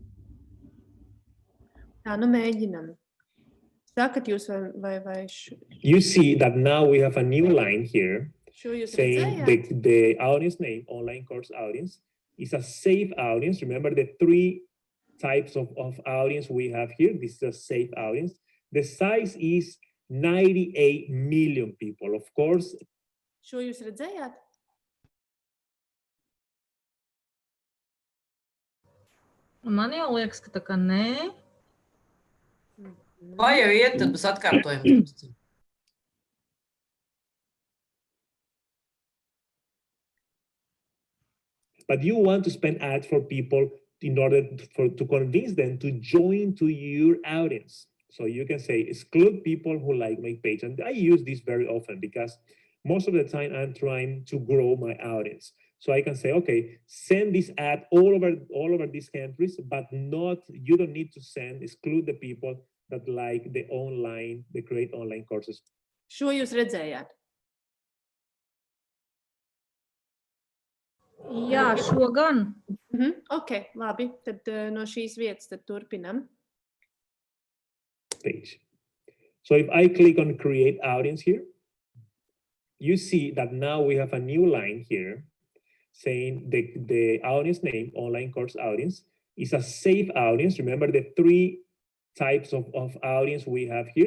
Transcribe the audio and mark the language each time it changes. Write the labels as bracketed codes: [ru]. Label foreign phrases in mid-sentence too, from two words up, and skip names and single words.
[lv] Tā, nu mēģinam. Sakat jūs vai [en] You see that now we have a new line here. saying the audience name, online course audience, is a safe audience. Remember the 3 types of audience we have here. This is a safe audience. The size is 98 million people. Of course. [lv] Šo jūs redzējāt? Man jau liekas, ka tā kā nē. Vai jau iet, tad būs atkārtojums. [en] But you want to spend ads for people in order to convince them to join to your audience. So you can say exclude people who like my page. And I use this very often because most of the time I'm trying to grow my audience. So I can say, okay, send this ad all over these countries, but you don't need to exclude the people that like the create online courses. [lv] Šo jūs redzējāt? Jā, šo gan. Ok, labi. Tad no šīs vietas tad turpinam. [en] Page. So if I click on create audience here, you see that now we have a new line here saying the audience name, online course audience, is a safe audience. Remember the 3 types of audience we have here.